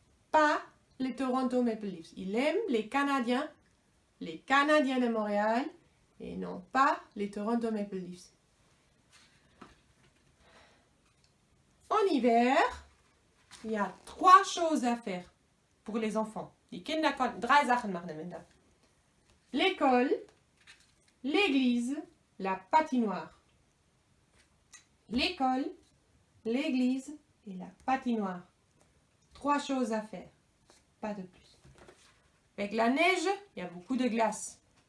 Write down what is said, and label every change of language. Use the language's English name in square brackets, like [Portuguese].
[French] Pas les Toronto Maple Leafs. Il aime les Canadiens de Montréal et non pas les Toronto Maple Leafs. En hiver, il y a 3 choses à faire pour les enfants. [German] Die Kinder konnten 3 Sachen machen im Winter. [French] L'école, l'église, la patinoire. L'école, l'église et la patinoire. 3 choses à faire, pas de plus. Avec la neige, il y a beaucoup de glace.